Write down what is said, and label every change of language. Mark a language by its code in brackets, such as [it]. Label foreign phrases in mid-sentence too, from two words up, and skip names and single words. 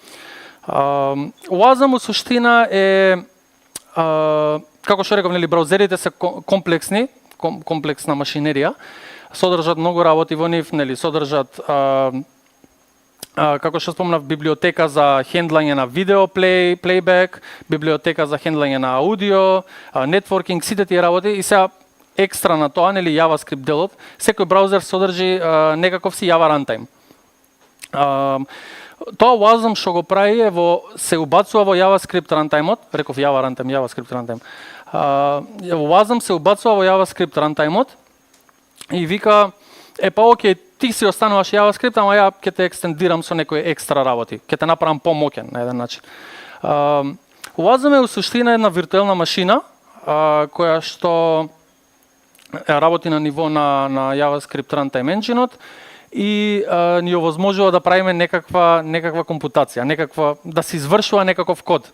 [mk] WASM во суштина е, како што реков, нели, браузерите се комплексни, комплексна машинерија, содржат многу работи во нив, нели, содржат како што спомнав, библиотека за хендлање на видео плейбек, библиотека за хендлање на аудио, нетворкинг, сите тие работи и сега екстра на тоа, нели, JavaScript делот, секој браузер содржи некаков си Java Runtime. Тоа WASM што го прави е се убацува во JavaScript Runtime-от, реков Java Runtime, JavaScript Runtime. WASM се убацува во JavaScript Runtime-от и вика, окей, ти си остануваш JavaScript, ама ја ќе те екстендирам со некои екстра работи, ќе те направам помоќен на еден начин. WASM е у суштина една виртуелна машина која што работи на ниво на JavaScript Runtime Engine-от и ни овозможува да правиме некаква компутација, да се извршува некаков код.